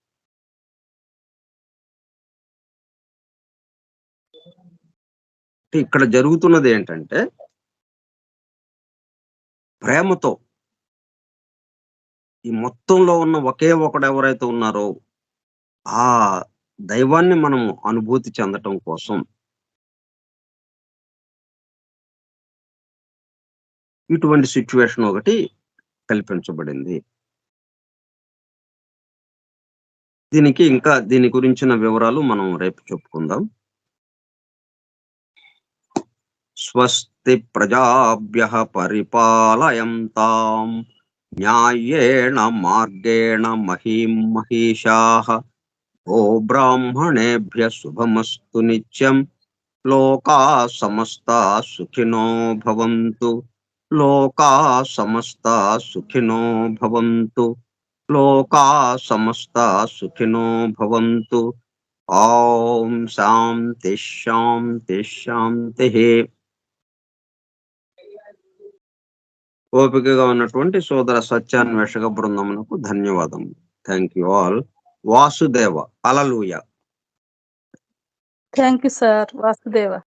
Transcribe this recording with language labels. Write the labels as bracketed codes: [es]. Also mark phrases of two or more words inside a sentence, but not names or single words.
[te] ఇక్కడ జరుగుతున్నది ఏంటంటే, ప్రేమతో ఈ మొత్తంలో ఉన్న ఒకే ఒకడు ఎవరైతే ఉన్నారో, ఆ దైవాన్ని మనము అనుభూతి చెందటం కోసం ఇటువంటి సిట్యుయేషన్ ఒకటి కల్పించబడింది. దీని గురించిన వివరాలు మనం రేపు చెప్పుకుందాం. [sa] స్వస్తి ప్రజాభ్యః పరిపాలయంతాం న్యాయేణ మార్గేణ మహీం మహీషాః ఓ బ్రాహ్మణేభ్యః శుభమస్తు నిత్యం లోకాః సమస్తాః సుఖినో భవంతు లోకాః సమస్తాః సుఖినో భవంతు లోకాః సమస్తాః సుఖినో భవంతు. ఓం శాంతి శాంతి శాంతిః. [te] ఓపికగా ఉన్నటువంటి సోదర సత్యాన్వేషక బృందమునకు ధన్యవాదములు. [en] thank you all. వాసుదేవ. హల్లెలూయా. thank you sir. వాసుదేవ.